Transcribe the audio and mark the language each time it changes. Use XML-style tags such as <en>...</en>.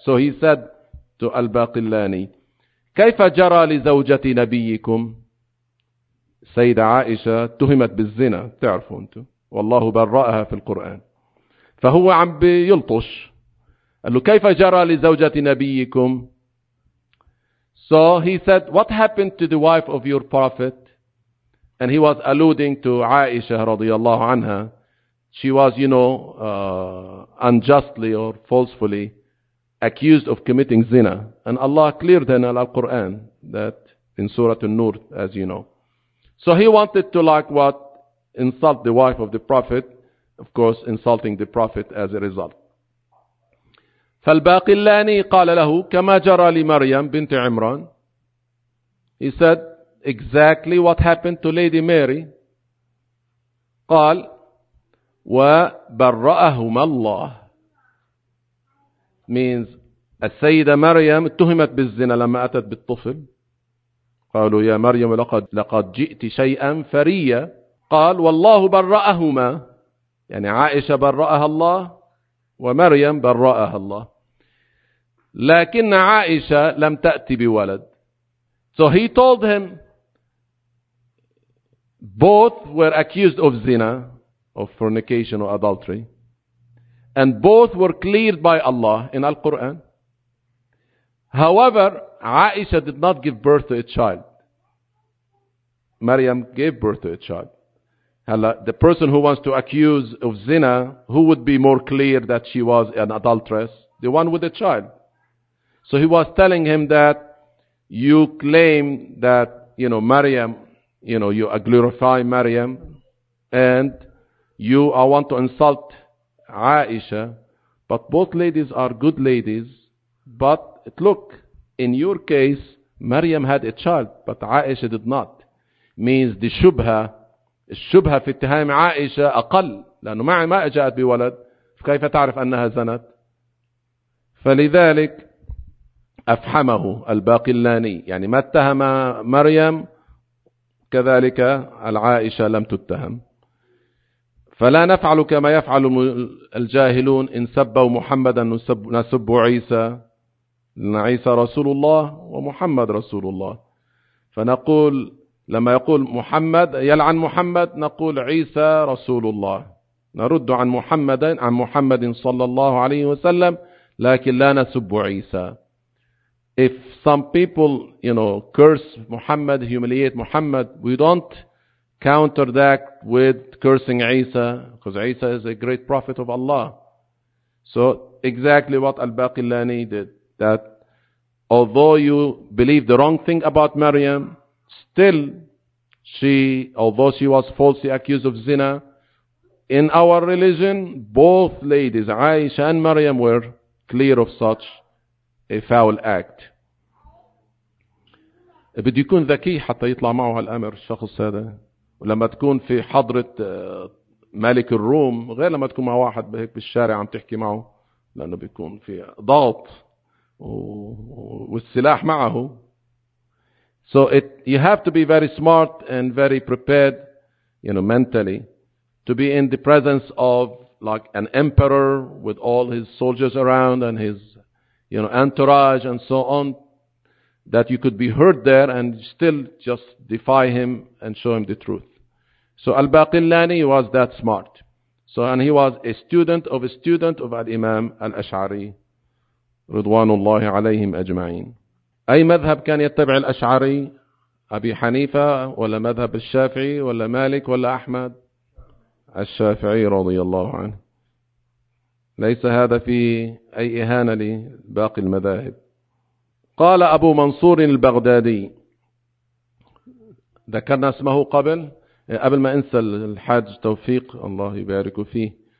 <en>So he said to Al-Baqillani,</en> <ar>كيف جرى لزوجة نبيكم سيدة عائشة تهمت بالزنا, تعرفوا أنتوا, والله برأها في القرآن. فهو عم بيلطش, قال له كيف جرى لزوجة نبيكم.</ar> <en>So he said, what happened to the wife of your prophet? And he was alluding to Aisha</en> <ar>رضي الله عنها.</ar> <en>She was, you know, unjustly or falsely accused of committing zina. And Allah cleared her in Al-Quran, that in Surah An-Nur, as you know. So he wanted to like what? Insult the wife of the prophet. Of course, insulting the prophet as a result.</en> <ar>فالباقلاني قال له كما جرى لمريم بنت عمران.</ar> <en>He said exactly what happened to Lady Mary.</en> <ar>قال وبرأهما الله, means السيدة مريم اتهمت بالزنا لما أتت بالطفل. قالوا يا مريم لقد جئت شيئا فريا. قال والله برأهما, يعني عائشة برأها الله ومريم برأها الله, لكن عائشة لم تأتي بولد.</ar> <en>So he told him both were accused of zina, of fornication or adultery, and both were cleared by Allah in Al-Quran. However, عائشة did not give birth to a child. Maryam gave birth to a child. The person who wants to accuse of zina, who would be more clear that she was an adulteress? The one with a child. So he was telling him that you claim that, you know, Maryam, you know, you glorify Maryam, and you I want to insult Aisha, but both ladies are good ladies. But look, in your case, Maryam had a child, but Aisha did not. Means the shubha,</en> <ar>الشبهة في اتهام عائشة أقل, لأنه ما جاءت بولد, فكيف تعرف أنها زنت؟ فلذلك أفحمه الباقلاني, يعني ما اتهم مريم كذلك العائشة لم تتهم. فلا نفعل كما يفعل الجاهلون, إن سبوا محمدا نسب عيسى, لأن عيسى رسول الله ومحمد رسول الله. فنقول لما يقول محمد يلعن محمد نقول عيسى رسول الله، نرد عن محمد عن محمد صلى الله عليه وسلم لكن لا نسب عيسى.</ar> <en>If some people, you know, curse Muhammad, humiliate Muhammad, we don't counter that with cursing Isa, because Isa is a great prophet of Allah. So exactly what Al-Baqillani did, that although you believe the wrong thing about Maryam, still she, although she was falsely accused of zina, in our religion, both ladies, Aisha and Maryam, were clear of such a foul act.</en> <ar>بده يكون ذكي حتى يطلع معه الأمر الشخص هذا، ولما تكون في حضرة ملك الروم غير لما تكون مع واحد بهيك بالشارع عم تحكي معه، لأنه بيكون في ضغط والسلاح معه.</ar> <en>So it, you have to be very smart and very prepared, you know, mentally, to be in the presence of like an emperor with all his soldiers around and his, you know, entourage and so on, that you could be hurt there and still just defy him and show him the truth. So Al-Baqillani was that smart. So, and he was a student of a student of Al-Imam Al-Ash'ari Ridwanullahi alayhim ajma'in.</en> <ar>أي مذهب كان يتبع الأشعري؟ أبي حنيفة ولا مذهب الشافعي ولا مالك ولا أحمد؟ الشافعي رضي الله عنه. ليس هذا في أي إهانة لباقي المذاهب. قال أبو منصور البغدادي، ذكرنا اسمه قبل ما أنسى، الحاج توفيق الله يبارك فيه،</ar>